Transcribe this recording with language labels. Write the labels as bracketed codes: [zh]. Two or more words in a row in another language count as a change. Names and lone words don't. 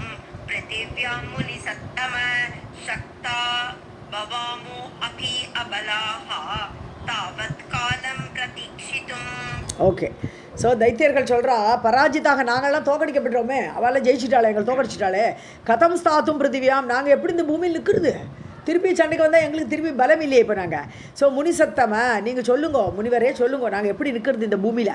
[sa] पृथिव्यां मुनिसत्तम शक्ता भवामो अपि अबलाः तावत् कालं प्रतीक्षितुम्. [ta] ஓகே. ஸோ தைத்தியர்கள் சொல்கிறா, பராஜிதாக, நாங்கள்லாம் தோக்கடிக்கப்பட்டுறோமே, அவளை ஜெயிச்சிட்டாளே, எங்களை தோக்கடிச்சிட்டாளே. [sa] कथं स्थातुं पृथिव्याम्, [ta] நாங்கள் எப்படி இந்த பூமியில் நிற்கிறது? திருப்பி சண்டைக்கு வந்தால் எங்களுக்கு திருப்பி பலம் இல்லையே இப்போ நாங்கள். ஸோ முனிசத்தம, நீங்கள் சொல்லுங்கோ, முனிவரே சொல்லுங்கோ, நாங்கள் எப்படி நிற்கிறது இந்த பூமியில்.